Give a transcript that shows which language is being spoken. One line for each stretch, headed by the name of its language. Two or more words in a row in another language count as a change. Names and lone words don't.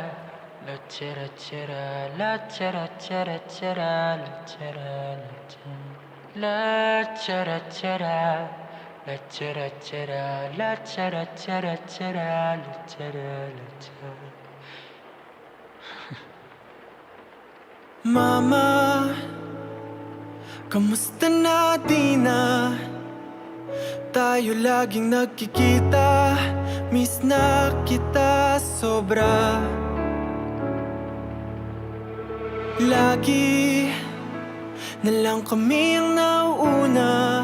Filipino: la chera chera, la chera chera chera, la chera la chera. La chara chara, la chara chara, la chara chara chara, la chara la chara. Mama, kamusta na di na? Tayo laging nagkikita, miss na kita sobra. Lagi na lang kami ang nauuna.